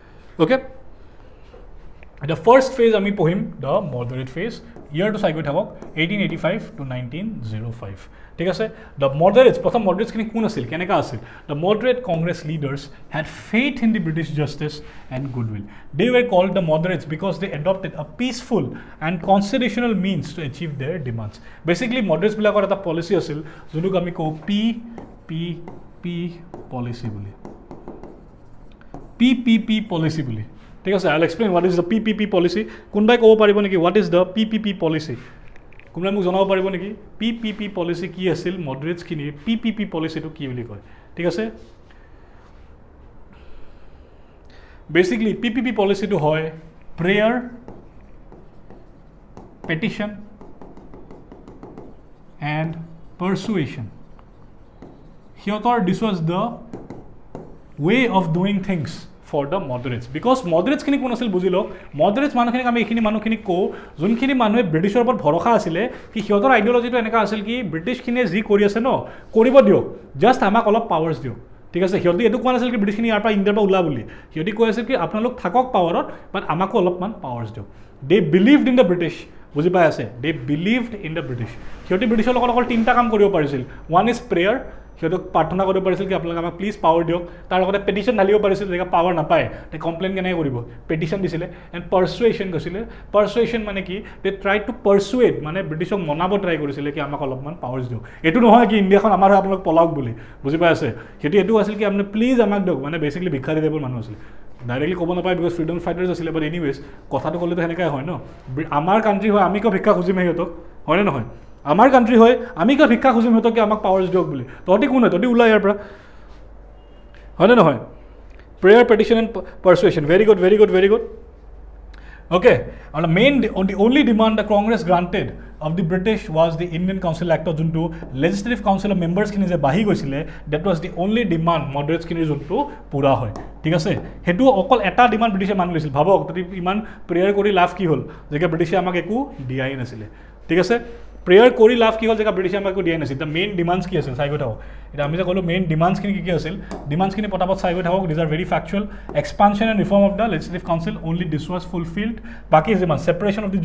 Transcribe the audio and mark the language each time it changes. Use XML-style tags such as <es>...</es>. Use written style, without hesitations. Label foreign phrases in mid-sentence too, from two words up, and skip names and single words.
<en>Okay, the first phase</en> <as>আমি পঢ়িম</as> <en>the moderate phase, year to</en> <as>চাই গৈ থাকক</as> <en>1885 to 1905</en> <as>ঠিক আছে</as> <en>the moderates প্ৰথম moderates</en> <as>খিনি কোন আছিল কেনেকা আছিল</as> <en>the moderate congress leaders had faith in the british justice and goodwill they were called the moderates because they adopted a peaceful and constitutional means to achieve their demands basically moderates</en> <as>বিলাকৰ এটা</as> <en>policy</en> <as>আছিল যোনক আমি কও</as> <en>PPP policy বুলি PPP policy</en> <as>বুলি ঠিক আছে</as> <en>I'll explain what is the PPP policy</en> <as>কোনবাই ক'ব পাৰিব নেকি</as> <en>what is the PPP policy</en> <as>কোনবাই মোক জনাব পাৰিব নেকি</as> <en>PPP policy</en> <as>কি আছিল moderates খিনি</as> <en>PPP policy</en> <as>টো কি বুলি কয় ঠিক আছে basically</as> <en>PPP policy</en> <as>টো হয়</as> <en>prayer petition and persuasion here this was the way of doing things for the moderates because moderates</en> <as>খিনি কোন আছিল বুজি লওক moderates মানুহখিনিক আমি এইখিনি মানুহখিনিক কও যোনখিনি মানুহে ব্ৰিটিছৰ ওপৰত ভৰসা আছিলে কি সিহঁতৰ আইডিঅলজিটো এনেকা আছিল কি ব্ৰিটিছখিনিয়ে যি কৰি আছে ন কৰিব দিয়ক জাষ্ট আমাক অলপ পাৱাৰছ দিয়ক ঠিক আছে সিহঁতি এটো কোৱা নাছিল কি ব্ৰিটিছখিনি ইয়াৰ পৰা ইণ্ডিয়াৰ পৰা ওলা বুলি সিহঁতি কৈ আছিল কি আপোনালোক থাকক পাৱাৰত বাট আমাকো অলপমান পাৱাৰছ দিয়ক</as> <en>they believed in the british</en> <as>বুজি পাই আছে</as> <en>they believed in the british</en> <as>সিহঁতি ব্ৰিটিছৰ লগত অকল তিনটা কাম কৰিব পাৰিছিল</as> <en>one is prayer</en> <as>সিহঁতক প্ৰাৰ্থনা কৰিব পাৰিছিল কি আপোনালোকে আমাক</as> <en>please power</en> <as>দিয়ক তাৰ লগতে পেটিশ্যন ঢালিব পাৰিছিল যে পাৱাৰ নাপায় তে কমপ্লেইন কেনেকৈ কৰিব পেটিশ্যন দিছিলে</as> <en>and persuasion</en> <as>কৈছিলে পাৰ্চুৱেশ্যন মানে কি</as> <en>they try to persuade</en> <as>মানে ব্ৰিটিছক মনাব ট্ৰাই কৰিছিলে কি আমাক অলপমান পাৱাৰ্ছ দিয়ক এইটো নহয় কি ইণ্ডিয়াখন আমাৰ হয় আপোনালোক পলাওক বুলি বুজি পাই আছে সিহঁতি এইটো আছিল কি আপুনি প্লিজ আমাক দিয়ক মানে বেচিকলি ভিক্ষাৰী টাইপৰ মানুহ আছিল ডাইৰেক্টলি ক'ব নাপায়</as> <en>because freedom fighters</en> <as>আছিলে</as> <en>but anyways</en> <as>কথাটো ক'লেতো সেনেকৈ হয় ন আমাৰ কাণ্ট্ৰি হয় আমি কিয় ভিক্ষা খুজিম সিহঁতক হয়নে নহয় আমাৰ কাণ্ট্ৰি হয় আমি কিয় ভিক্ষা খুজিম সিহঁতক আমাক পাৱাৰ্ছ দিয়ক বুলি তহঁতি কোন হয় তহঁতি ওলাই ইয়াৰ পৰা হয়নে নহয়</as> <en>prayer petition and persuasion very good very good very good okay</en> <as>আৰু</as> <en>the only demand the Congress granted of the British was the Indian Council Act</en> <as>যোনটো</as> <en>legislative council of members</en> <as>খিনি যে বাঢ়ি গৈছিলে</as> <en>that was the only demand moderates</en> <as>খিনি যোনটো পুৰা হয় ঠিক আছে হেতু অকল এটা ডিমান্ড ব্ৰিটিছে মানি লৈছিল ভাবক ততি ইমান প্ৰেয়াৰ কৰি লাভ কি হ'ল যে ব্ৰিটিছে আমাক একো দিয়াই নাছিলে ঠিক আছে প্ৰেয়াৰ কৰি লাভ কি হ'ল যে ব্ৰিটিছে আমাক একো দিয়াই নাছিল</as> <en>the main demands</en> <as>কি আছিল চাই গৈ থাকক এটা আমি যে ক'লো মেইন ডিমাণ্ডছখিনি কি আছিল ডিমাণ্ডছখিনি পটাপট চাই গৈ থাকক</as> <en>these are very factual expansion and reform of the legislative council only this was fulfilled</en> <as>বাকী যিমান</as> <en>separation of the</en>